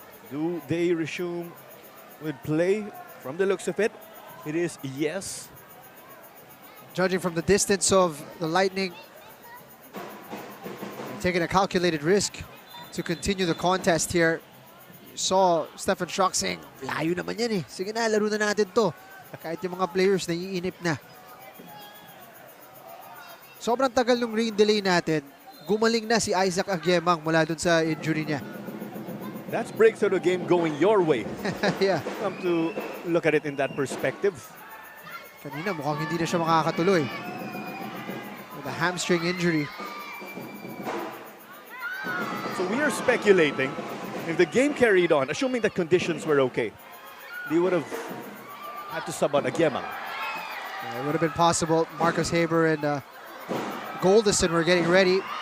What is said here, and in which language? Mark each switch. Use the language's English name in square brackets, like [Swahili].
[English] Do they resume with play? From the looks of it, it is yes. Judging from the distance of the Lightning, taking a calculated risk to continue the contest here. You saw Stephen Schrock saying, [Filipino] layo naman yan eh. Sige na, laro na natin to. Kahit yung mga players naiinip na. Sobrang tagal nung rain delay natin. Gumaling na si Isaac Aguemang mula dun sa injury niya. [English] That's breakthrough the game going your way. Yeah. Come to look at it in that perspective. [Filipino] Kanina mukhang hindi na siya makakatuloy. [English] With a hamstring injury. So we are speculating if the game carried on, assuming that conditions were okay, they would have had to sub on Aguemang. Yeah, it would have been possible. Marcus Haber and Goldison were getting ready.